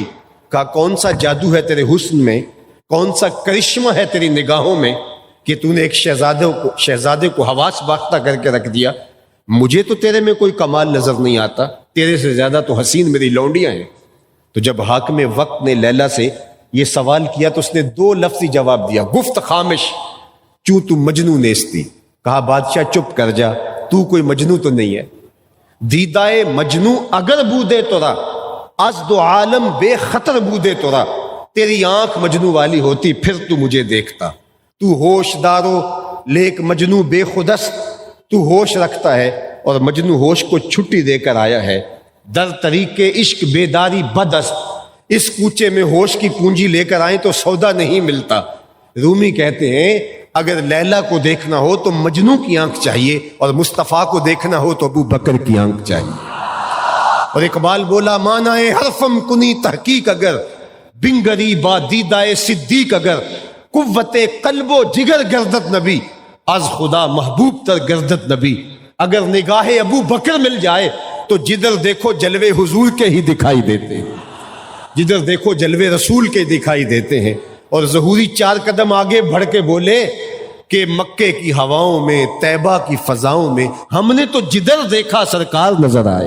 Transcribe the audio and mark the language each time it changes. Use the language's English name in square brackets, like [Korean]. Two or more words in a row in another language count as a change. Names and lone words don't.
[Urdu] کہا کون سا جادو ہے تیرے حسن میں، کون سا کرشمہ ہے تیری نگاہوں میں کہ تو نے ایک شہزادے کو حواس باختہ کر کے رکھ دیا۔ مجھے تو تیرے میں کوئی کمال نظر نہیں آتا، تیرے سے زیادہ تو حسین میری لونڈیاں ہیں۔ تو جب حاکم وقت نے لیلا سے یہ سوال کیا تو اس نے 2 لفظی جواب دیا، [Persian] گفت خامش کیوں تو مجنو نیستی۔ [Urdu] کہا بادشاہ چپ کر جا، تو کوئی مجنو تو نہیں ہے۔ [Persian] دیدائے مجنو اگر بودے تورا، از دو عالم بے خطر بودے تورا، [Urdu] تیری آنکھ مجنو والی ہوتی پھر تو مجھے دیکھتا۔ [Persian] تو ہوش دارو لیک مجنو بے خودست، [Urdu] تو ہوش رکھتا ہے اور مجنو ہوش کو چھٹی دے کر آیا ہے۔ [Persian] در طریق عشق بیداری بدست، [Urdu] اس کوچے میں ہوش کی پونجی لے کر آئیں تو سودا نہیں ملتا۔ رومی کہتے ہیں اگر لیلا کو دیکھنا ہو تو مجنو کی آنکھ چاہیے، اور مصطفیٰ کو دیکھنا ہو تو ابو بکر کی آنکھ چاہیے۔ اور اقبال بولا [Persian] معنی حرفم کنی تحقیق اگر، بنگری با دیدائے صدیق اگر، قوت قلب و جگر گردت نبی، از خدا محبوب تر گردت نبی۔ [Urdu] اگر نگاہ ابو بکر مل جائے تو جدھر دیکھو جلوے حضور کے ہی دکھائی دیتے ہیں، جدھر دیکھو جلوے رسول کے دکھائی دیتے ہیں۔ اور ظہوری 4 قدم آگے بڑھ کے بولے کہ مکے کی ہواؤں میں، طیبہ کی فضاؤں میں ہم نے تو جدھر دیکھا سرکار نظر آئے۔